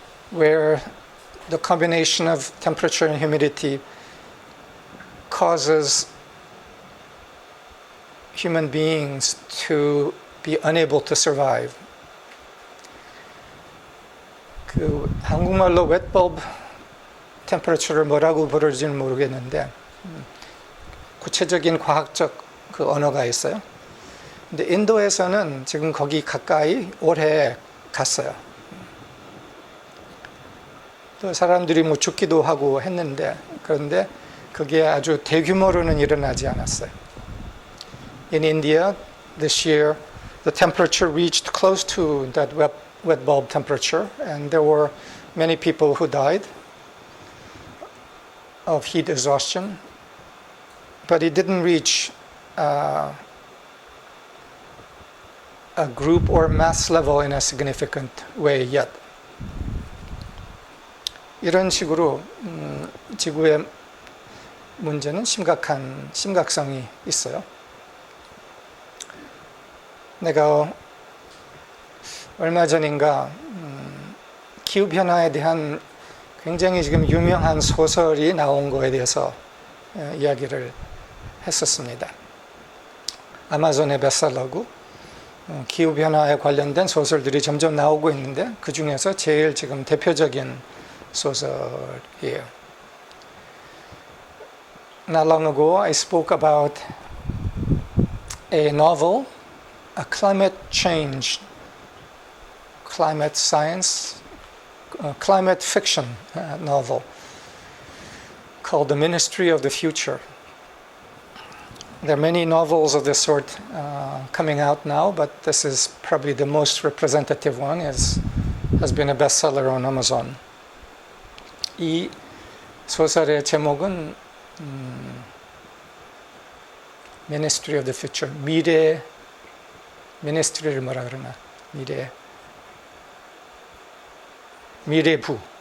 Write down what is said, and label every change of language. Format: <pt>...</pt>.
<en>where the combination of temperature and humidity causes human beings to be unable to survive.</en> <ko>그 한국말로</ko> <en>wet bulb temperature</en> <ko>를 뭐라고 부르지는 모르겠는데 구체적인 과학적 그 언어가 있어요. 근데 인도에서는 지금 거기 가까이 올해 갔어요. 또 사람들이 뭐 죽기도 하고 했는데 그런데 그게 아주 대규모로는 일어나지 않았어요.</ko> <en>In India this year the temperature reached close to that wet bulb temperature and there were many people who died of heat exhaustion, but it didn't reach a group or mass level in a significant way yet.</en> <ko>이런 식으로 지구의 문제는 심각성이 있어요. 내가 얼마 전인가 기후변화에 대한 굉장히 지금 유명한 소설이 나온 거에 대해서 이야기를 했었습니다. 아마존의 베스트셀러고 기후변화에 관련된 소설들이 점점 나오고 있는데 그 중에서 제일 지금 대표적인 소설이에요.</ko> <en>Not long ago I spoke about a novel, a climate change, climate science, climate fiction novel called The Ministry of the Future. There are many novels of this sort coming out now, but this is probably the most representative one. Has been a bestseller on Amazon.</en> <ko>이 소설의 제목은 Ministry of the Future, Ministry를 뭐라 그러나 미래부.</ko>